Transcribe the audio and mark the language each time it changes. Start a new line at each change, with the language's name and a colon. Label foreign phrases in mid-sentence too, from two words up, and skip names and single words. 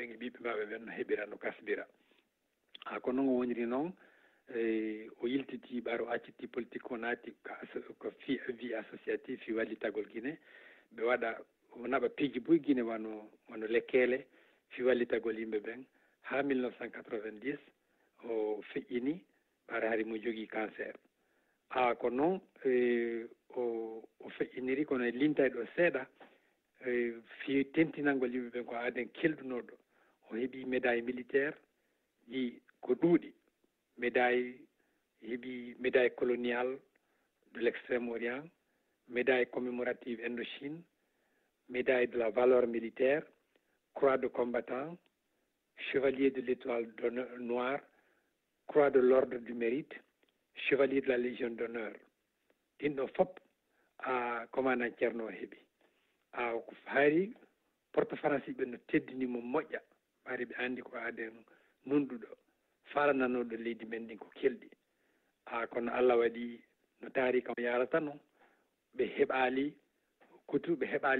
Fula: e ɓiɓɓe maɓɓe ɓen no heɓira no kasdira ko noon o woniri noon o yiltiti ɓaaro o acciti politique o naati ko fi
French: vie associative
Fula: fi wallitagol Guinée ɓe waɗa o naɓa piiji boy Guinée wano lekkele fi wallitagol yimɓe ɓen ha 1990 o feƴƴini ɓaara hari mo jogii cancer ko noon o feƴƴiniri kono e lintay ɗo seeɗa fi tentinalngol yimɓe ɓen ko aaden keldunoɗo o heeɓi
French: médaille militaire
Fula: ji ko ɗuuɗi
French: heeɓi médaille coloniale de l'extrême orient médaille commémorative Indochine médaille de la valeur militaire croix de combattant chevalier de l'étoile noire croix de l'ordre du mérite chevalier de la légion d'honneur
Fula: ɗin ɗo fof commandant Ceerno o heeɓi haari
French: porte français
Fula: ɓe no teddinimo moƴƴa ɓaari ɓe anndi ko aaden nunɗuɗo falananoɗo leydi men ndin ko kelɗi kono Allah waɗi no taari kam yarata noon ɓe heɓaali kutu ɓe heɓaali